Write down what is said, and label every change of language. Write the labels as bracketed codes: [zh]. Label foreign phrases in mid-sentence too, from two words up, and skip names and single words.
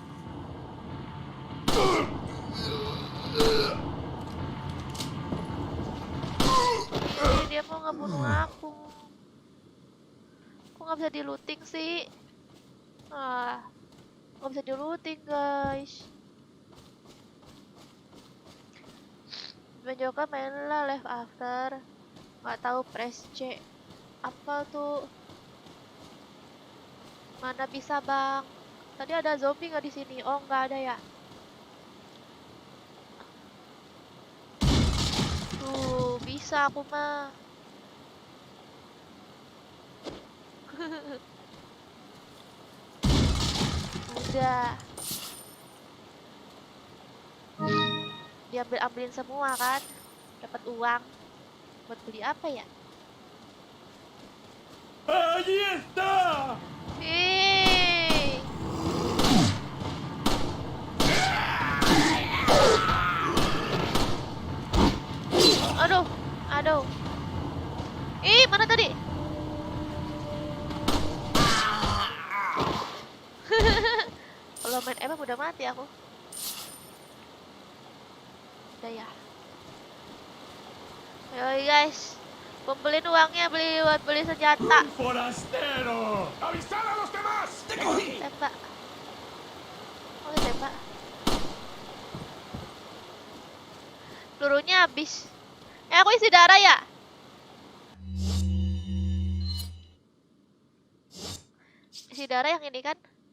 [id] Dia mau ngebunuh aku. Kok nggak bisa di looting sih? Nggak bisa di looting guys. Mencoba mainlah left after. Nggak tahu [en] press C. [id] Apa tuh? Mana bisa bang? Tadi ada zombie nggak di sini? Oh nggak ada ya. Tuh bisa aku mah. Udah. Diambil-ambilin semua kan. Dapat uang. Buat beli apa ya? [es] ¡Allí está! [id] Hei. Aduh, aduh. Ih, mana tadi? Kalau main emang udah mati aku. Udah ya. Ayo guys, kumpulin uangnya buat beli senjata. [es] ¡Un forastero! ¡Avisad a los demás! ¡Te cogí! [id] Tembak. Oh, tembak. Pelurunya habis. Aku isi darah ya? Isi darah yang ini kan?